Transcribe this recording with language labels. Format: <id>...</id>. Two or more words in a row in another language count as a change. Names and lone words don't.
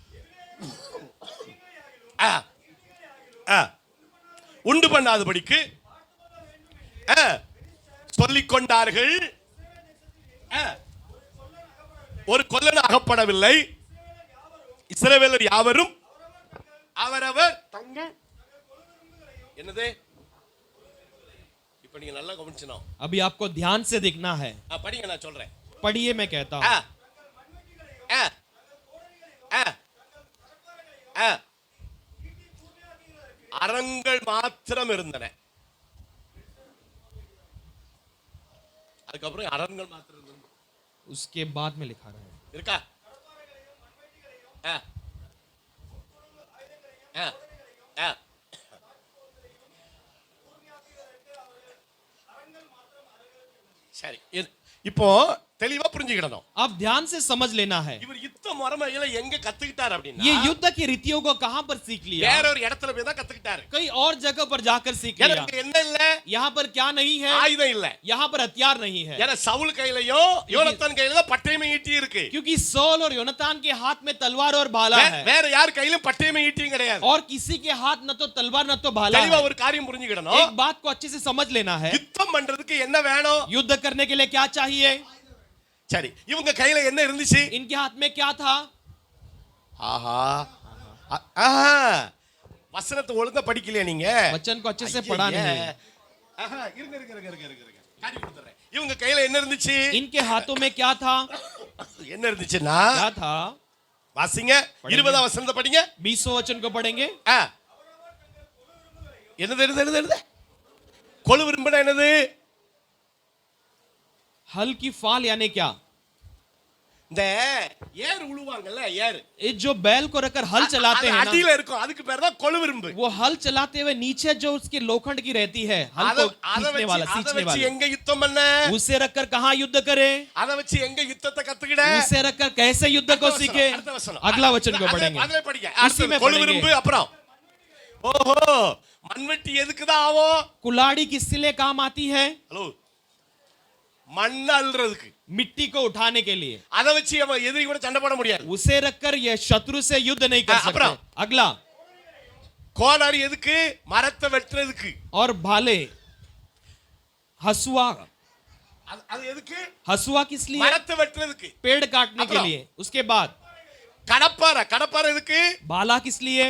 <ta>உண்டு பண்ணாதபடிக்கு சொல்லிக் கொண்டார்கள். ஒரு கொல்லன் அகப்படவில்லை. இஸ்ரவேலர் யாவரும் அவரவர் தங்க என்னது இப்ப நீங்க நல்லா கவனிச்சணும்.</ta> <hi>अभी आपको ध्यान से देखना है.</hi> <ta>படிங்க, நான் சொல்றேன்.</ta> <hi>पढ़िए, मैं कहता हूं.</hi> <ta>அரண்கள் மாத்திரம் இருந்தன. அதுக்கப்புறம் அரண்கள் மாத்திரம் இருந்தன.</ta> <hi>उसके बाद में लिखा रहा है.</hi> <ta>இருக்கா? சரி, இப்போ தெளிவா புரிஞ்சுக்கிடணும்.</ta> <hi>अब ध्यान से समझ लेना है.</hi> <ta>இவர் யுத்த முறைமையில எங்க கத்துக்கிட்டார் அப்படின்னா,</ta> <hi>ये युद्ध की रीतियों को कहां पर सीख लिया?</hi> <ta>வேற ஒரு இடத்துல போய் தான் கத்துக்கிட்டாரு.</ta> <hi>कई और जगह पर जाकर सीख लिया.</hi> <ta>எனக்கு என்ன இல்ல?</ta> <hi>यहाँ पर क्या नहीं है?</hi> <ta>ஆயுதம் இல்ல.</ta> <hi>यहाँ पर हथियार नहीं है.</hi> <ta>ஏன்னா சவுல் கையிலயும் யோனத்தான் கையில பட்டயமே ஈட்டி இருக்கு.</ta> <hi>क्योंकि सौल और योनातान के हाथ में तलवार और भाला है.</hi> <ta>வேற யார் கையிலும் பட்டயமே ஈட்டியும் கிடையாது.</ta> <hi>और किसी के हाथ न तो तलवार न तो भाला</hi> <ta>தெளிவா</ta> <hi>है.</hi> <ta>ஒரு காரியம் புரிஞ்சுக்கிடணும்.</ta> <hi>एक बात को अच्छे से समझ लेना है.</hi> <ta>யுத்தம் பண்றதுக்கு என்ன வேணும்?</ta> <hi>युद्ध करने के लिए क्या चाहिए?</hi> <ta>சரி, இவங்க கையில என்ன இருந்துச்சு?</ta> <hi>इनके हाथ में क्या था?</hi> <ta>ஆஹா ஆஹா, வசனத்தை ஒழுங்கா படிக்கலையா நீங்க?</ta> <hi>वचन को अच्छे से पढ़ा नहीं.</hi> <ta>ஆஹா, இருங்க காரியம் கொடுத்துறேன். இவங்க கையில என்ன இருந்துச்சு?</ta> <hi>इनके हाथों में क्या था?</hi> <ta>என்ன இருந்துச்சுன்னா,</ta> <hi>क्या था?</hi> <ta>வாசிங்க, 20ஆம் வசனத்தை படிங்க.</ta> <hi>20वें वचन को पढ़ेंगे.</hi> <ta>என்னது கொழு விரும்புனா என்னது?</ta> <hi>हल की फाल यानी क्या?</hi> <ta>இந்த ஏர் உழுவாங்கல்ல, ஏர்</ta> <hi>ये जो बैल को रखकर हल चलाते हैं ना,</hi> <ta>அடியில இருக்கும், அதுக்கு பேர் தான் கொழு விரும்பு.</ta> <hi>वो हल चलाते हुए नीचे जो उसके लोखंड की रहती है, हल को खींचने वाला, सींचने वाला,</hi> <ta>எங்க யுத்தம் பண்ண?</ta> <hi>उसे रखकर कहां युद्ध करे?</hi> <ta>அத வச்சு எங்க யுத்தத்தை கத்துக்கிட?</ta> <hi>उसे रखकर कैसे युद्ध को सीखे? अगला वचन को पढ़ेंगे.</hi> <ta>அதுல படிங்க.</ta> <hi>उसी में</hi> <ta>கொழு</ta> <hi>पढ़ेंगे.</hi> <ta>விரும்பு அப்புறம் ஓஹோ, மண்வெட்டி எதுக்கு தான் ஆகும்?</ta> <hi>कुल्हाड़ी किस लिए काम आती है?</hi> <ta>ஹலோ, மண் அள்ளுறதுக்கு.</ta> <hi>मिट्टी को उठाने के लिए.</hi> <ta>அத வச்சு அவன் எதிரி கூட சண்டை போட முடியாது.</ta> <hi>उसे रखकर ये शत्रु से युद्ध नहीं कर सकते. अगला,</hi> <ta>கோடாரி எதுக்கு? மரத்தை வெட்டுறதுக்கு.</ta> <hi>और भाले, हसुआ,</hi> <ta>அது எதுக்கு?</ta> <hi>हसुआ किस लिए?</hi> <ta>மரத்தை வெட்டுறதுக்கு.</ta> <hi>पेड़ काटने के लिए. उसके बाद</hi> <ta>கடப்பாரை எதுக்கு?</ta> <hi>भाला किस लिए?</hi>